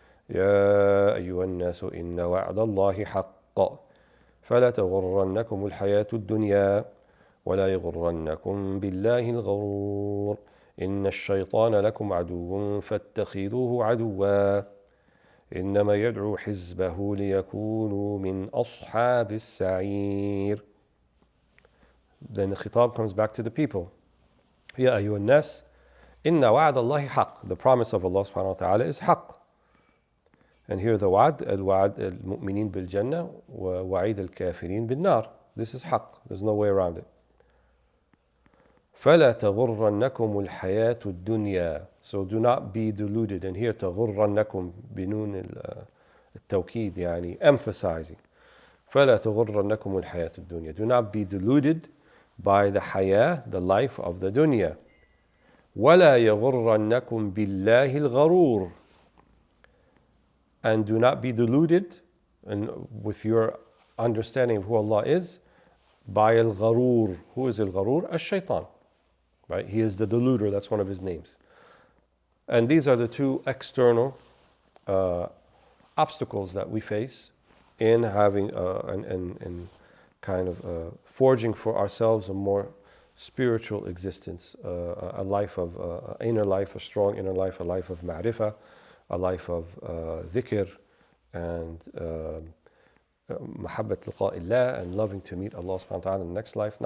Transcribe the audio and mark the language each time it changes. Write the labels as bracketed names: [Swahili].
[Arabic] يا أيها الناس إن وعد الله حق فلا تغرنكم الحياة الدنيا ولا يغرنكم بالله الغرور إن الشيطان لكم عدو فاتخذوه عدوا إنما يدعو حزبه ليكونوا من أصحاب السعير. [English] Then the khitab comes back to the people. [Arabic] يا أيها الناس إن وعد الله حق. [English] The promise of Allah subhanahu wa ta'ala is حق. And here the [Arabic] وعد, الوعد المؤمنين بالجنة ووعيد الكافرين بالنار. [English] This is حق. There's no way around it. [Arabic] فلا تغرنكم الحياة الدنيا. [English] So do not be deluded. And here [Arabic] تغرنكم بنون التوكيد يعني [English] emphasizing. [Arabic] فلا تغرنكم الحياة الدنيا. [English] Do not be deluded by the حياة, the life of the dunya. [Arabic] ولا يغرنكم بالله الغرور. [English] And do not be deluded with your understanding of who Allah is by al-gharur. Who is al-gharur? Al-shaytan. Right? He is the deluder. That's one of his names. And these are the two external obstacles that we face in having and kind of forging for ourselves a more spiritual existence, a life of inner life, a strong inner life, a life of ma'rifah, a life of dhikr and mahabbat liqa'illah, and loving to meet Allah subhanahu wa ta'ala in the next life.